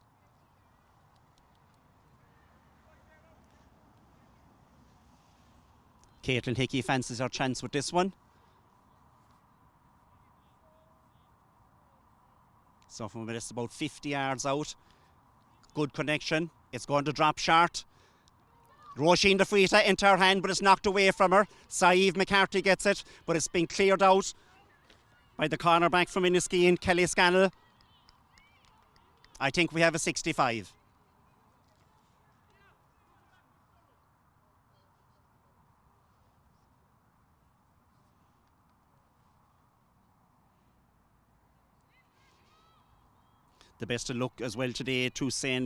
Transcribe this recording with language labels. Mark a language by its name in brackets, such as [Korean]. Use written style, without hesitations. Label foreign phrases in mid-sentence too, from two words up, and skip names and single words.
[English] Caitlin Hickey fancies her chance with this one. So from this, about 50 yards out. Good connection. It's going to drop short. Roisin de Fuita into her hand, but it's knocked away from her. Saeed McCarthy gets it, but it's been cleared out by the cornerback from Enniskeane, Kelly Scannell. I think we have a 65. The best of luck as well today to St.